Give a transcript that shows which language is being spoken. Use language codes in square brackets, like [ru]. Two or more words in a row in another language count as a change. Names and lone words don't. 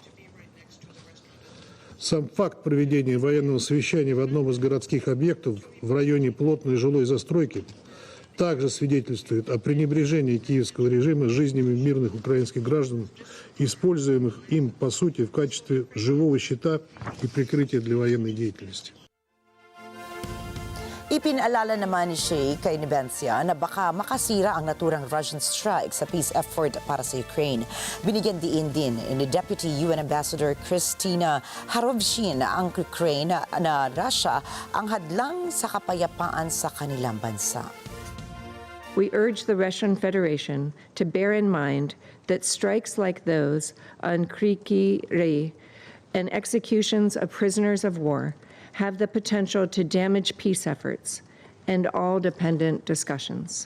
[ru] Сам факт проведения военного совещания в одном из городских объектов в районе плотной жилой застройки также свидетельствует о пренебрежении киевского режима жизнями мирных украинских граждан, используемых им, по сути, в качестве живого щита и прикрытия для военной деятельности. [tl] Ipinaalala naman ni Shea kay Nebensia na baka makasira ang naturang [en] Russian strike [tl] sa [en] peace effort [tl] para sa Ukraine. Binigyan diin din ni Deputy UN Ambassador Kristina Harovshin ang Ukraine na Russia ang hadlang sa kapayapaan sa kanilang bansa. [en] We urge the Russian Federation to bear in mind that strikes like those on Kryvyi Rih and executions of prisoners of war have the potential to damage peace efforts and all dependent discussions.